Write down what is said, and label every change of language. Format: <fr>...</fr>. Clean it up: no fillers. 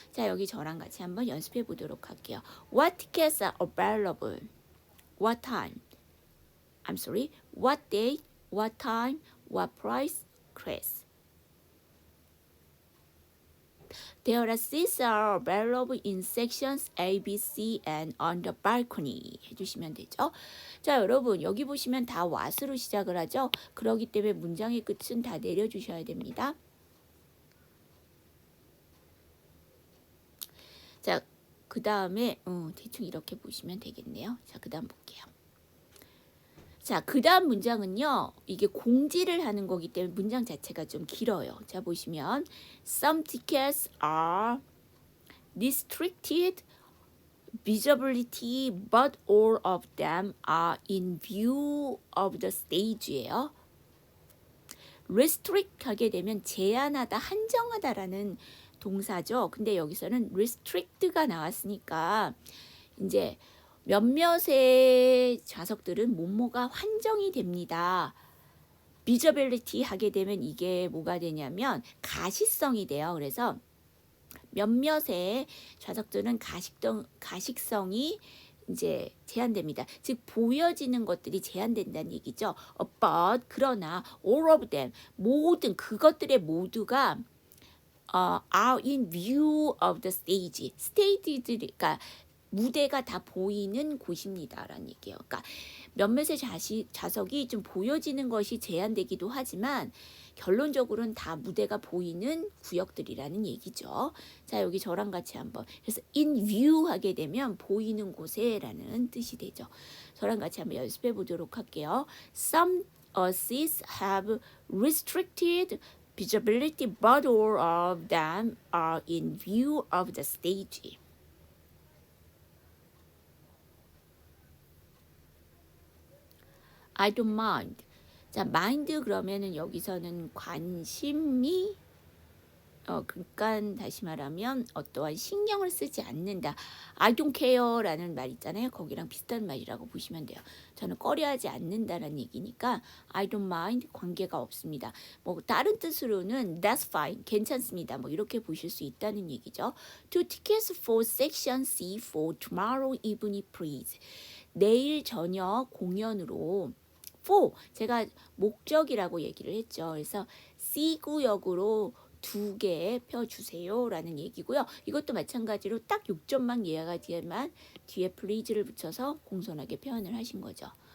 <ko>자, 여기 저랑 같이 한번 연습해 보도록 할게요.</ko> <en>What tickets are available? What time? I'm sorry. What day? What time? What price? Class. There are seats are available in sections A, B, C, and on the balcony.</en> <ko>해주시면 되죠. 자, 여러분 여기 보시면 다 what으로 시작을 하죠. 그렇기 때문에 문장의 끝은 다 내려주셔야 됩니다. 자, 그 다음에 대충 이렇게 보시면 되겠네요. 자, 그 다음 볼게요. 자, 그 다음 문장은요. 이게 공지를 하는 거기 때문에 문장 자체가 좀 길어요. 자, 보시면</ko> <en>Some tickets are restricted visibility but all of them are in view of the stage예요.</en> <ko>restrict 하게 되면 제한하다, 한정하다라는 동사죠. 근데 여기서는 restrict가 나왔으니까 이제 몇몇의 좌석들은 뭐뭐가 환정이 됩니다. visibility 하게 되면 이게 뭐가 되냐면 가시성이 돼요. 그래서 몇몇의 좌석들은 가식성이 이제 제한됩니다. 즉 보여지는 것들이 제한된다는 얘기죠.</ko> <en>But</en> <ko>그러나</ko> <en>all of them</en> <ko>모든 그것들의 모두가</ko> <en>are in view of the stage.</en> <ko>stage들이니까 무대가 다 보이는 곳입니다라는 얘기예요. 그러니까 몇몇의 좌석이 좀 보여지는 것이 제한되기도 하지만 결론적으로는 다 무대가 보이는 구역들이라는 얘기죠. 자, 여기 저랑 같이 한번 그래서 in view 하게 되면 보이는 곳에라는 뜻이 되죠. 저랑 같이 한번 연습해 보도록 할게요.</ko> <en>Some seats have restricted visibility, but all of them are in view of the stage. I don't mind.</en> <ko>자, mind 그러면은 여기서는 관심이 그러니까 다시 말하면 어떠한 신경을 쓰지 않는다.</ko> <en>I don't care</en> <ko>라는 말 있잖아요. 거기랑 비슷한 말이라고 보시면 돼요. 저는 꺼려하지 않는다라는 얘기니까</ko> <en>I don't mind</en> <ko>관계가 없습니다. 뭐 다른 뜻으로는</ko> <en>that's fine</en> <ko>괜찮습니다. 뭐 이렇게 보실 수 있다는 얘기죠.</ko> <en>Two tickets for section C for tomorrow evening please.</en> <ko>내일 저녁 공연으로 for 제가 목적이라고 얘기를 했죠. 그래서 C 구역으로 2개 펴주세요 라는 얘기고요. 이것도 마찬가지로 딱 6점만 이해하지만 뒤에 please를 붙여서 공손하게 표현을 하신 거죠.</ko>